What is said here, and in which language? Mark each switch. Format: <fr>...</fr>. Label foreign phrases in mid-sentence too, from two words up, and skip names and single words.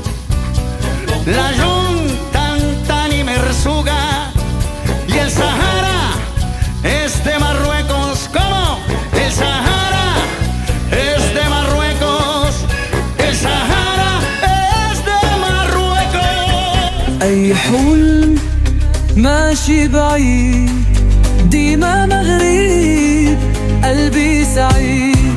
<es>La Yuntan, Tan y Mersuga. Y el Sahara es de Marruecos. ¿Cómo? El Sahara es de Marruecos. El Sahara es de Marruecos.</es> <ar>أي حلم ماشي بعيد ديما مغرب قلبي سعيد</ar>